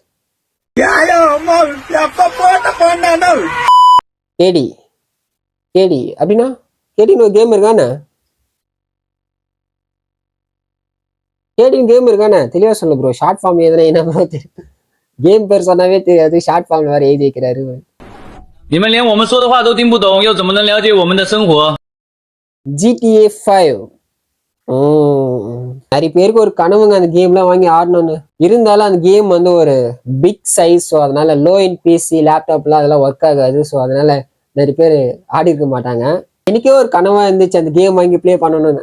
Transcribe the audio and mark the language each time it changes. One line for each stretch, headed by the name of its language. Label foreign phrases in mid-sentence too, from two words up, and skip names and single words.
Tamil: கேடி கேடி அப்படின்னா கேடின்னு ஒரு கேம் இருக்கானே? கேடின்னு கேம் இருக்கானே? தெளிவா சொல்லு ப்ரோ.
English: short form
Tamil: எதுனா என்ன ப்ரோ தெரியும்? கேம் பேர் சொன்னாவே தெரியாது,
English: short form
Tamil: வேற எழுதி வைக்கிறாரு.
Chinese: 你们连我们说的话都听不懂，又怎么能了解我们的生活？
Tamil: GTA 5. நிறைய பேருக்கு ஒரு கனவுங்க அந்த கேம்லாம் வாங்கி ஆடணும்னு. இருந்தாலும் அந்த கேம் வந்து ஒரு
English: big size.
Tamil: ஸோ அதனால
English: low in PC laptop
Tamil: அதெல்லாம் ஒர்க் ஆகாது. ஸோ அதனால நிறைய பேர் ஆடி இருக்க மாட்டாங்க. எனக்கே ஒரு கனவா இருந்துச்சு அந்த கேம் வாங்கி ப்ளே பண்ணணும்னு.